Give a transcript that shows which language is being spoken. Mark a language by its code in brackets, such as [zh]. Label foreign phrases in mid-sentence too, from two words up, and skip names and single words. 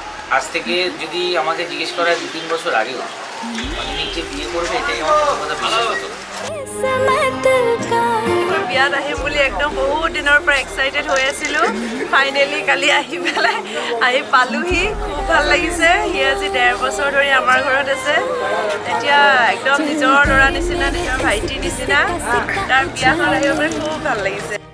[bn] আজ থেকে যদি আমাকে জিজ্ঞেস করা 2-3 বছর আগেও আমি যে বিয়ে করবে এটাই আমার কথা বিশ্বাস হতো না। [as] বিয়াত আহিম বুলি একদম বহুত দিনৰ পৰা এক্সাইটেড হৈ আছিলোঁ। ফাইনেলি কালি আহি পেলাই আহি পালোহি, খুব ভাল লাগিছে। সি আজি 1.5 বছৰ ধৰি আমাৰ ঘৰত আছে। এতিয়া একদম নিজৰ ল'ৰা নিচিনা, নিজৰ ভাইটিৰ নিচিনা। তাৰ বিয়াখন আহি পেলাই খুব ভাল লাগিছে।